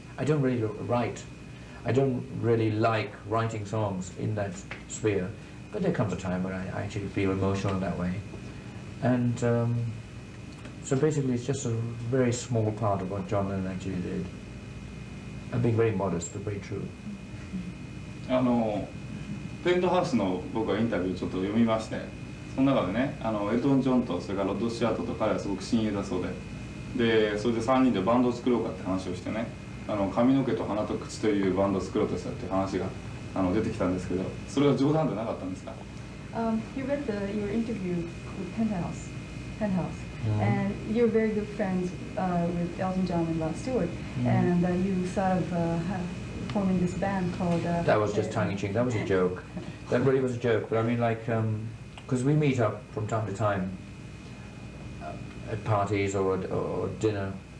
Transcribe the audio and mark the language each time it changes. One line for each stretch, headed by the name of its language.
English: I don't really write. I don't really like writing songs in that sphere. But there comes a time when I actually feel emotional in that way. And so basically it's just a very small part of what John Lennon actually did. I'm being very modest, but very true.
Japanese: ペントハウスの僕はインタビューちょっと読みまして、その中でね、エルトン・ジョンとそれからロッド・スチュアートと彼はすごく親友だそうで、それで3人でバンドを作ろうかって話をしてね、髪の毛と鼻と口というバンドを作ろうとしたっていう話が出てきたんですけど、それは冗談でなかったんですか？
English: You read your interview with Penthouse, and you're very good friends with Elton John and Rod Stewart, and you sort of forming this band called... that was just tongue-in-cheek, that was a joke. That really was a joke, but I mean, like, because we meet up from time to time at parties or dinner,